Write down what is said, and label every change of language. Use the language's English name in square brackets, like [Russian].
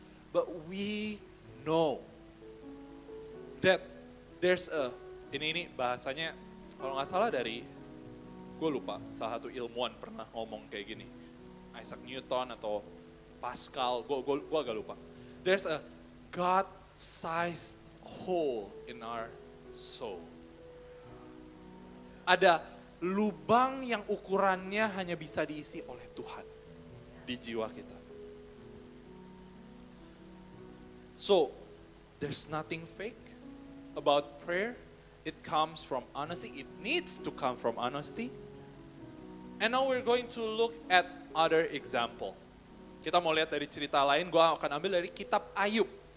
[English] But we know that there's [Indonesian] ini bahasanya, kalau gak salah dari, gue lupa, salah satu ilmuwan pernah ngomong kayak gini. Isaac Newton atau Pascal, gue agak lupa. [English] There's a God-sized hole in our soul. [Indonesian] Ada lubang yang ukurannya hanya bisa diisi oleh Tuhan di jiwa kita. [English] So, there's nothing fake about prayer. It comes from honesty. It needs to come from honesty. And now we're going to look at other example. [Indonesian] Kita mau lihat dari cerita lain, gue akan ambil dari kitab Ayub.